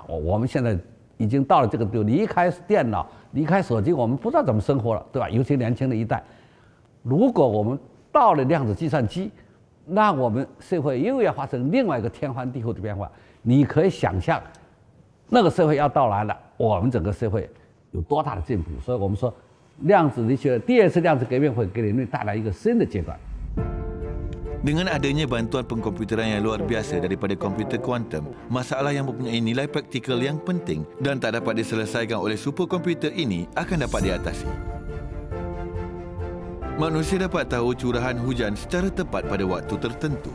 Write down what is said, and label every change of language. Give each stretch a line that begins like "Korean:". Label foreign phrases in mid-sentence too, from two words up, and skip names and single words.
Chinese: 我们现在已经到了这个地步，离开电脑、离开手机，我们不知道怎么生活了，对吧？尤其年轻的一代，如果我们到了量子计算机，那我们社会又要发生另外一个天翻地覆的变化。你可以想象，那个社会要到来了，我们整个社会有多大的进步？所以我们说，量子力学第二次量子革命会给人类带来一个新的阶段。
Malay: Dengan adanya bantuan pengkomputeran yang luar biasa daripada komputer kuantum, masalah yang mempunyai nilai praktikal yang penting dan tak dapat diselesaikan oleh superkomputer ini akan dapat diatasi. Manusia dapat tahu curahan hujan secara tepat pada waktu tertentu.